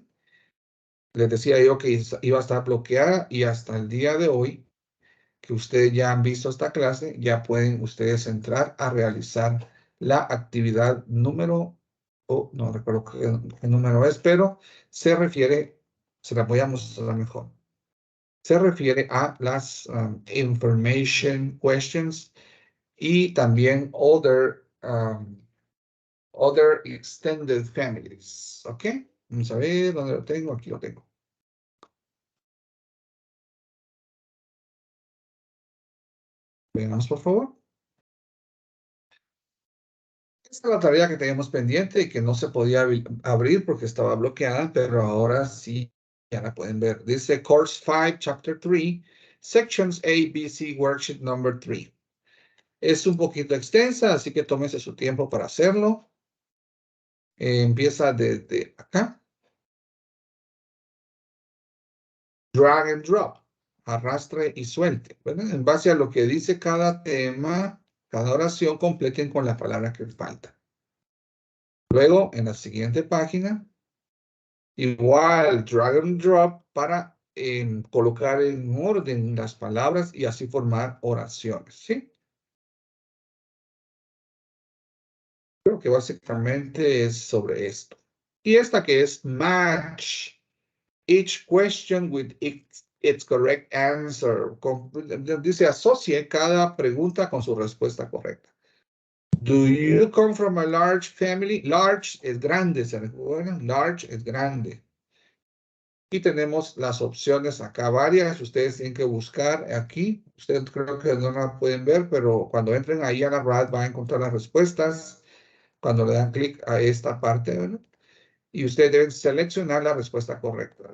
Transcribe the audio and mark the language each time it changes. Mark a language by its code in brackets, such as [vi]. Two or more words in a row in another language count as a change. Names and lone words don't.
[es] Les decía yo que iba a estar bloqueada y hasta el día de hoy, que ustedes ya han visto esta clase, ya pueden ustedes entrar a realizar la actividad número, no recuerdo qué número es, pero se refiere, se la voy a mostrar mejor. Se refiere a las [en] information questions [es] y también [en] other extended families. [es] ¿Ok? Vamos a ver dónde lo tengo. Aquí lo tengo. Veamos, por favor. Esta es la tarea que teníamos pendiente y que no se podía abrir porque estaba bloqueada, pero ahora sí ya la pueden ver. [en] Dice Course 5, Chapter 3, Sections A, B, C, Worksheet number 3. [es] Es un poquito extensa, así que tómese su tiempo para hacerlo. Empieza desde acá. [en] Drag and drop. [es] Arrastre y suelte. ¿Verdad? En base a lo que dice cada tema, cada oración, completen con la palabra que falta. Luego, en la siguiente página, igual [en] drag and drop [es] para colocar en orden las palabras y así formar oraciones, ¿sí? Creo que básicamente es sobre esto. Y esta que es [en] match each question with its correct answer. [es] Dice, asocie cada pregunta con su respuesta correcta. [en] Do you come from a large family? [es] Large es grande, ¿se recuerdan? Large es grande. Y tenemos las opciones acá varias. Ustedes tienen que buscar aquí. Ustedes creo que no la pueden ver, pero cuando entren ahí a la RAD van a encontrar las respuestas. Cuando le dan clic a esta parte, ¿verdad? Y ustedes deben seleccionar la respuesta correcta.